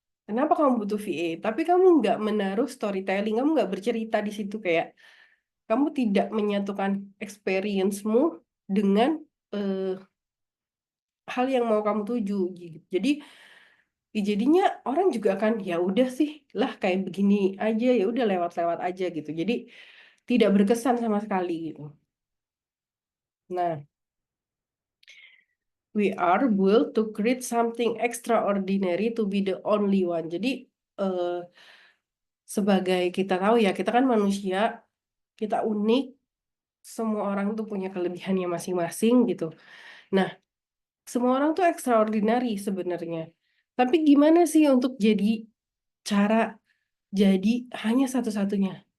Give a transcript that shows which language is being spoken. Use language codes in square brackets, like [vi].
[id] Kenapa kamu butuh VA? Tapi kamu nggak menaruh storytelling, kamu nggak bercerita di situ kayak kamu tidak menyatukan experience-mu dengan eh, hal yang mau kamu tuju gitu. Jadi jadinya orang juga akan ya udah sih lah kayak begini aja ya udah lewat-lewat aja gitu. Jadi tidak berkesan sama sekali gitu. [en] Nah, we are built to create something extraordinary to be the only one. [id] Jadi eh, sebagai kita tahu ya kita kan manusia, kita unik, semua orang tuh punya kelebihannya masing-masing gitu. Nah, semua orang tuh extraordinary sebenarnya. Tapi gimana sih untuk jadi cara jadi hanya satu-satunya?